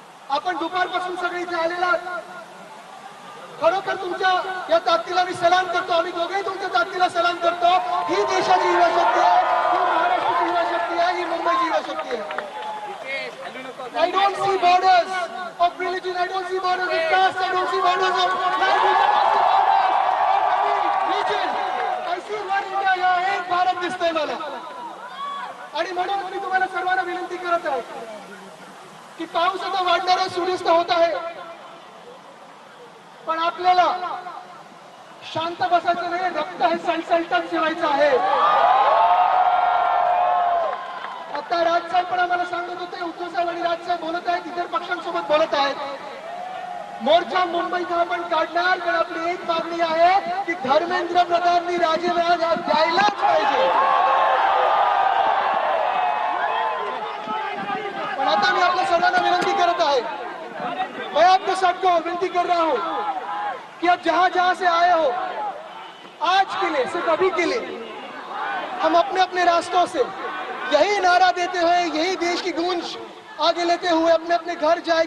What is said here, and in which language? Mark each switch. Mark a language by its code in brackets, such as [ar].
[mr] आपण दुपारपासून सगळे इथे आलेला खरोखर तुमच्या या ताकदीला मी सलाम करतो. आम्ही दोघेही तुमच्या ताकदीला सलाम करतो. ही देशाची युवा शक्ती आहे, ही महाराष्ट्राची युवा शक्ती आहे, ही मुंबईची युवा शक्ती आहे. [en] I don't see borders of religion, I don't see borders of caste, I don't see borders of language, I don't see borders of region. I see one India, [mr] या एक भारत दिसतोय मला. आणि म्हणून मी तुम्हाला सर्वांना विनंती करत आहे की पाऊस आता वाढणार आहे, सूर्यास्त होत आहे, पण आपल्याला शांत बसायचं नाही. रक्त हे सळसळतच ठेवायचं आहे. आता राजसाहेब पण आम्हाला सांगत होते, उद्धव साहेब आणि राजसाहेब बोलत आहेत, इतर पक्षांसोबत बोलत आहेत. मोर्चा मुंबईचा आपण काढणार, पण आपली एक मागणी आहे की धर्मेंद्र प्रधाननी राजीनामा द्यायलाच पाहिजे. पण आता मी आपल्या सर्वांना विनंती करत आहे, [hi] मैं आपके सबको विनती कर रहा हूं कि अब जहां जहां से आए हो, आज के लिए, सिर्फ अभी के लिए, हम अपने अपने रास्तों से यही नारा देते हुए, यही देश की गूंज आगे लेते हुए अपने अपने घर जाए.